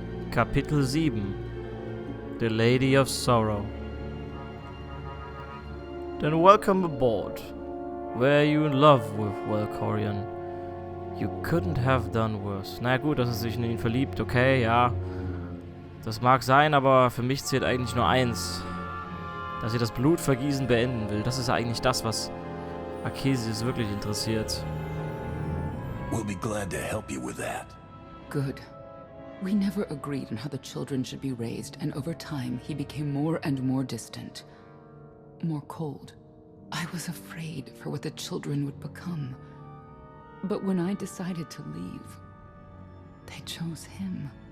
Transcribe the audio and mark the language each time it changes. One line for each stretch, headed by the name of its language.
English: Kapitel 7. The Lady of Sorrow. Then welcome aboard. Were you in love with Valkorion? You couldn't have done worse.
German: Na gut, dass er sich in ihn verliebt, okay, ja. Das mag sein, aber für mich zählt eigentlich nur eins. Dass sie das Blutvergießen beenden will. Das ist eigentlich das, was Arceseus wirklich interessiert.
English: We'll be glad to help you with that. Good. We never agreed on how the children should be raised, and over time he became more and more distant. More cold. I was afraid for what the children would become. But when I decided to leave, they chose him.